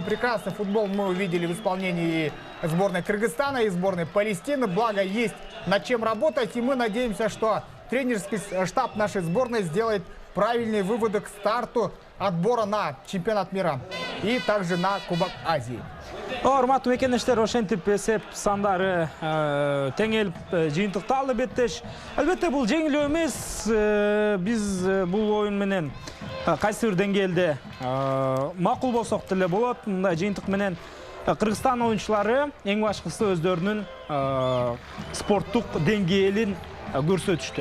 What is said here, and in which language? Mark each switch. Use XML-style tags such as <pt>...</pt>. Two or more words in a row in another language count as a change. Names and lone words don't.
<ru>Прекрасный футбол мы увидели в исполнении сборной Кыргызстана и сборной Палестины. Благо, есть над чем работать. И мы надеемся, что тренерский штаб нашей сборной сделает правильные выводы к старту отбора на чемпионат мира и также на Кубок Азии.</ru> <ky>Урматтуу мекендештер, ошентип эсеп сандары теңелип жыйынтыкталды беттеш. Албетте бул жеңилүү эмес. Биз бул оюн менен кайсы бир деңгээлде макул болсок деле болот. Мындай жыйынтык менен Кыргызстан оюнчулары эң башкысы өздөрүнүн спорттук деңгээлин көрсөтүштү.</ky>